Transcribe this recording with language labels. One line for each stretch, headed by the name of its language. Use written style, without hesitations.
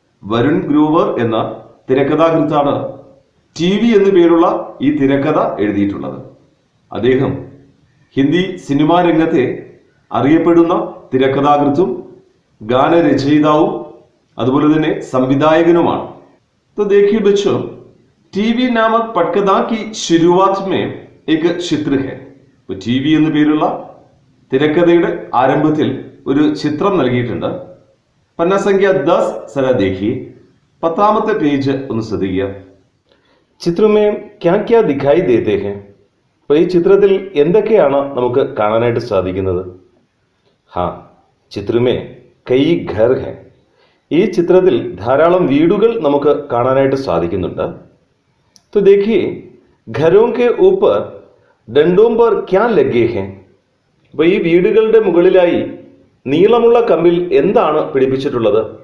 Malayalam: വരുൺ ഗ്രോവർ എന്ന തിരക്കഥാകൃത്താണ് T V എന്നു പേരുള്ള ഈ തിരക്കഥ എഴുതിയിട്ടുള്ളത്. അദ്ദേഹം ഹിന്ദി സിനിമാ രംഗത്തെ അറിയപ്പെടുന്ന തിരക്കഥാകൃത്തും ഗാനരചയിതാവും അതുപോലെ തന്നെ സംവിധായകനുമാണ്.
Hindi: तो देखिए बच्चों, टीवी नामक पटकथा की शुरुआत में एक चित्र है.
Malayalam: ടി വി എന്നു പേരുള്ള തിരക്കഥയുടെ ആരംഭത്തിൽ ഒരു ചിത്രം നൽകിയിട്ടുണ്ട്.
Hindi: പന്നസംഖ്യ 10 സര देखिए.
Malayalam: 10ാമത്തെ പേജ് ഒന്ന് ശ്രദ്ധിക്കുക.
Hindi: ചിത്ര में क्या क्या दिखाई देते हैं?
Malayalam: അപ്പോൾ ഈ ചിത്രത്തിൽ എന്തൊക്കെയാണ് നമുക്ക് കാണാനായിട്ട് സാധിക്കുന്നത്?
Hindi: ചിത്ര में कई घर हैं.
Malayalam: ഈ ചിത്രത്തിൽ ധാരാളം വീടുകൾ നമുക്ക് കാണാനായിട്ട് സാധിക്കുന്നുണ്ട്.
Hindi: तो देखिए, घरों के ऊपर डंडों पर क्या लगे हैं?
Malayalam: അപ്പോൾ ഈ വീടുകളുടെ മുകളിലായി നീളമുള്ള കമ്പിൽ എന്താണ് പിടിപ്പിച്ചിട്ടുള്ളത്?